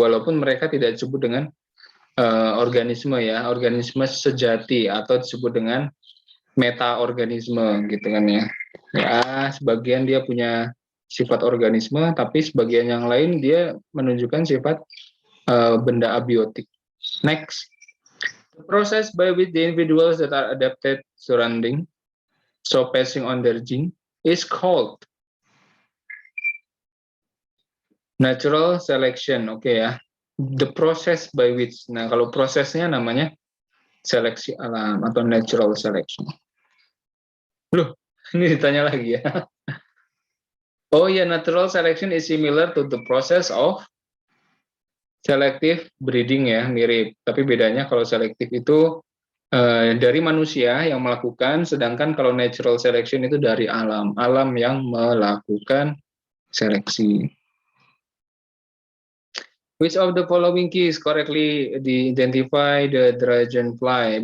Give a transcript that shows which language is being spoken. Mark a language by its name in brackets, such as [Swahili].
[Indonesian] Walaupun mereka tidak disebut dengan organisme ya, organisme sejati atau disebut dengan metaorganisme gitu kan ya. Ya, sebagian dia punya sifat organisme, tapi sebagian yang lain dia menunjukkan sifat benda abiotik. [English] Next. The process by which the individuals that are adapted surrounding, so passing on their gene, is called natural selection. [Indonesian] Oke ya. [English] The process by which. [Indonesian] Nah, kalau prosesnya namanya seleksi alam atau natural selection. Loh, ini ditanya lagi ya. [English] Oh ya, natural selection is similar to the process of selective breeding ya, mirip. [Indonesian] Tapi bedanya kalau selektif itu dari manusia yang melakukan, sedangkan kalau natural selection itu dari alam, alam yang melakukan seleksi. [English] Which of the following keys correctly identify the dragonfly?